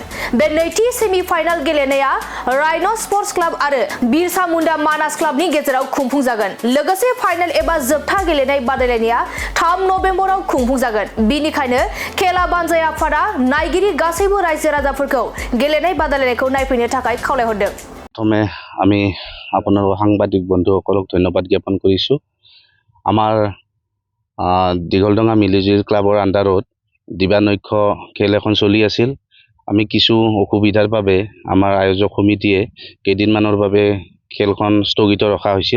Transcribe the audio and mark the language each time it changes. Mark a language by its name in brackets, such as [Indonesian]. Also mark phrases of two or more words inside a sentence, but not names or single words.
[Bodo] बे नैथि सेमि फाइनाल गेलेनाया राइन' स्पर्ट्स क्लाब आरो बिरसा मुंडा मानास क्लाबनि गेजेराव खुंफुंजागोन। लोगोसे फाइनाल एबा जोबथा गेलेनाय बादायलायनाया 3 नभेम्बराव खुंफुंजागोन। बेनिखायनो खेला बानजाय आफादा नायगिरि गासैबो रायजो राजाफोरखौ गेलेनाय बादायलायनायखौ नायफैनो थाखाय खावलायहरदों। [Assamese] प्रथमे আমি আপোনাৰ সাংবাদিক বন্ধুসকলক ধন্যবাদ জ্ঞাপন কৰিছোঁ। আমাৰ দিগলডঙা মিলিজুলি ক্লাবৰ আণ্ডাৰত দিবানৈক্ষ খেল এখন চলি আছিল। আমি কিছু অসুবিধাৰ বাবে আমাৰ আয়োজক সমিতিয়ে কেইদিনমানৰ বাবে খেলখন স্থগিত ৰখা হৈছিল।